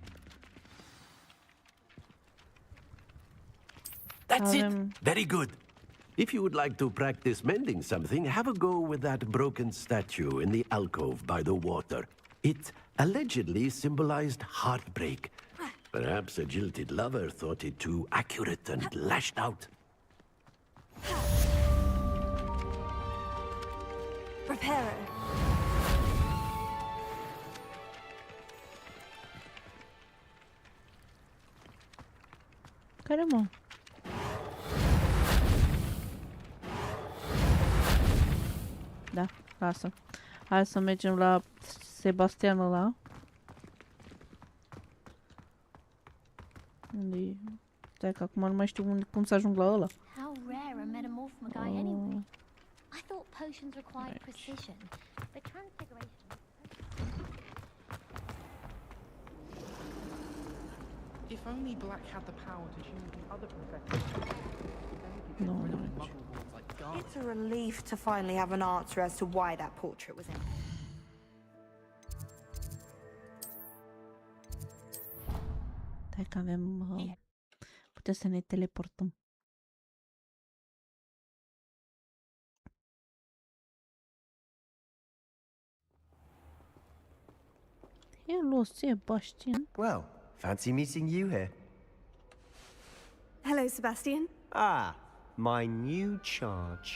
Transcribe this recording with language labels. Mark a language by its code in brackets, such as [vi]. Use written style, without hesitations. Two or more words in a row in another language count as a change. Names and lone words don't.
[en] That's it. Very good. If you would like to practice mending something, have a go with that broken statue in the alcove by the water. It allegedly symbolized heartbreak. Perhaps a jilted lover thought it too accurate and lashed out. Reparo. [ro] Care, mă? Da, lasă. Hai să mergem la Sebastian ăla. Unde-i? Stai că acum nu mai știu cum să ajung la ăla. [en] How rare a metamorphomer guy anyway. I thought potions required precision, but transfiguration. If only Black had the power to choose the other professors. No. It's a relief to finally have an answer as to why that portrait was empty. [ro] Hai că avem... putem să ne teleportăm. [en] Hello, Sebastian. Well, fancy meeting you here. Hello, Sebastian. Ah, my new charge.